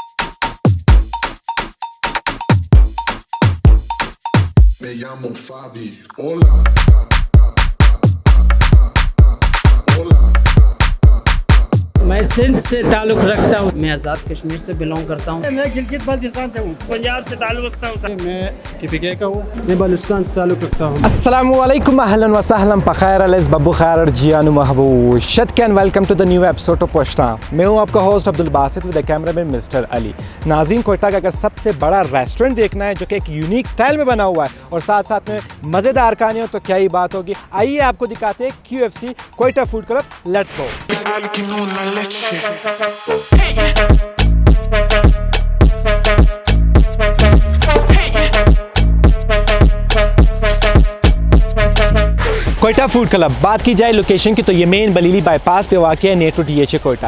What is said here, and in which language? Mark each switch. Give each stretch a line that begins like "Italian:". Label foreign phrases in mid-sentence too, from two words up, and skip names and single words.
Spanish: Me llamo Fabi. Hola.
Urdu: میں سندھ سے تعلق رکھتا ہوں. میں آزاد کشمیر سے بلونگ کرتا ہوں. میں گلگت بلتستان سے ہوں. پنجاب سے تعلق رکھتا ہوں. میں KPK کا ہوں. میں بلوچستان سے تعلق رکھتا ہوں.
Arabic: السلام عليكم، أهلا وسهلا, pakhair alis babu khair jianu mahbub shadkan,
English: welcome to the new episode of पोश्ता।
Urdu: میں ہوں آپ کا ہوسٹ عبدالباسط
English: with the cameraman Mister Ali.
Urdu: ناظرین، کوئٹہ کا اگر سب سے بڑا ریسٹورنٹ دیکھنا ہے جو کہ ایک
English: unique style
Urdu: میں بنا ہوا ہے اور ساتھ ساتھ میں مزیدار کھانے ہو تو کیا ہی بات ہوگی. آئیے آپ کو دکھاتے ہیں QFC کوئٹہ فوڈ کلب.
English: Let's go.
Urdu: کوئٹہ فوڈ کلب، بات کی جائے لوکیشن کی تو یہ مین بلیلی بائی پاس پہ واقع ہے,
English: near to DHA Quetta.